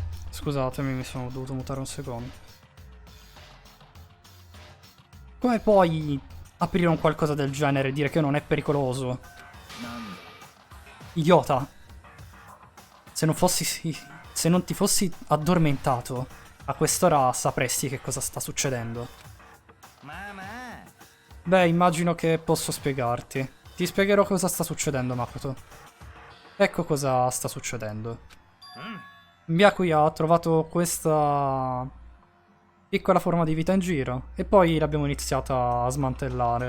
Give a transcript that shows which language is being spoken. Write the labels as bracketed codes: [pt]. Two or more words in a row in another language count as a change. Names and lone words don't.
[it] Scusatemi, mi sono dovuto mutare un secondo. Come puoi aprire un qualcosa del genere e dire che non è pericoloso? [ja] なんだ [it] Idiota. Se non ti fossi addormentato, a quest'ora sapresti che cosa sta succedendo. [ja] まあまあ [it] Beh, immagino che posso spiegarti. Ti spiegherò cosa sta succedendo, Makoto. Ecco cosa sta succedendo. [ja] うん [it] Byakuya ha trovato questa piccola forma di vita in giro e poi l'abbiamo iniziata a smantellare.